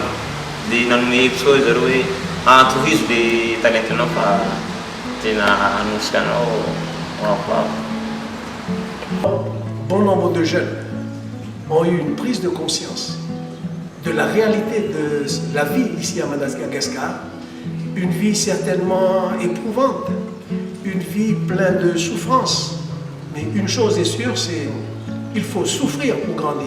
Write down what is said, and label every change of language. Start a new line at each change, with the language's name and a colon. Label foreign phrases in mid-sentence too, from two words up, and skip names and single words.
Malagasy: Dia nanome hevitra koa zareo hoe tohizo le talentinao fa tena hanosika anao ao.
French: Bon nombre de jeunes ont eu une prise de conscience de la réalité de la vie ici à Madagascar, une vie certainement éprouvante, une vie pleine de souffrances. Mais une chose est sûre, c'est qu'il faut souffrir pour grandir.